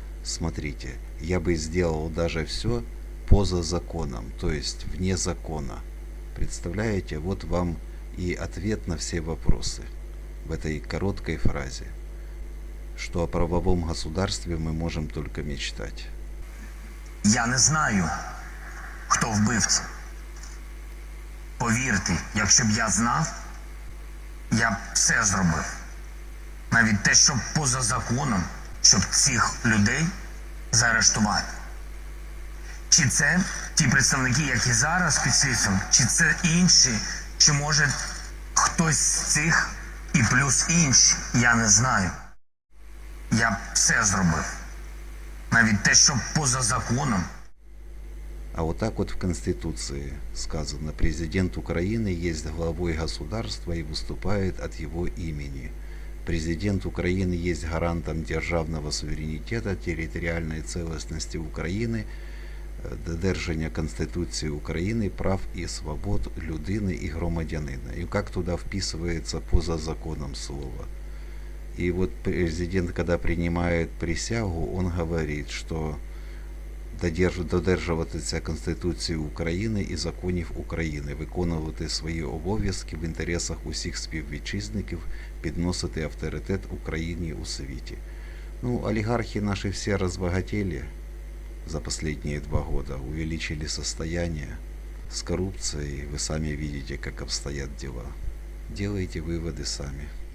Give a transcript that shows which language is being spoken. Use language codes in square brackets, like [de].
[ru] Смотрите, я бы сделал даже все поза законом, то есть вне закона. Представляете, вот вам и ответ на все вопросы в этой короткой фразе, что о правовом государстве мы можем только мечтать. [uk] Я не знаю, хто вбивця. Повірте, якщо б я знав, я б все зробив. Навіть те, що поза законом, щоб цих людей заарештувати. Чи це ті представники, які зараз під слідством, чи це інші, чи може хтось з цих і плюс інші, я не знаю. Я б все зробив. Навіть те, що поза законом. [ru] А вот так вот в Конституции сказано: президент Украины есть главой государства и выступает от его имени. Президент Украины есть гарантом державного суверенитета, территориальной целостности Украины, [uk] додержання Конституції України, прав і свобод людини і громадянина. [ru] И как туда вписывается поза законом слово. И вот президент, когда принимает присягу, он говорит, что [uk] додержуватися Конституції України і законів України, виконувати свої обов'язки в інтересах усіх співвітчизників, підносити авторитет Україні у світі. [ru] Ну, олигархи наши все разбогатели за последние 2 года, увеличили состояние с коррупцией. Вы сами видите, как обстоят дела. Делайте выводы сами.